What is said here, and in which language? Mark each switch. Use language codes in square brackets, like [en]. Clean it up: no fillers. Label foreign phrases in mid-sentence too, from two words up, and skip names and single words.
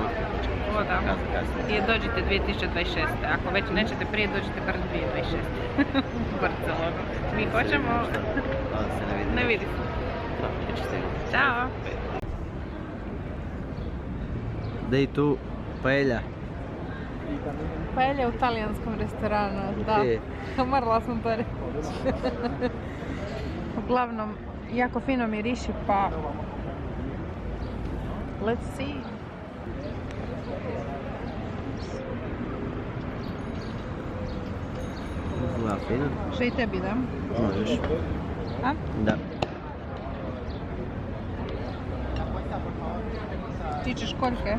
[hr] Snimke, da. Kasno. I dođite 2026. Ako već nećete prije, dođite bar 2026. U Barcelonu. Mi hoćemo... Ali se ne vidi. Ne vidi se. Da, ću stignuti. Ćao! Da i tu paella. Paella u talijanskom restoranu, da. Morala sam to reći. Uglavnom, jako fino miriši, pa... [en] Let's see. [hr] Izgleda fino. Što i tebi da? Možeš. A? Da. Ti ćeš koljke?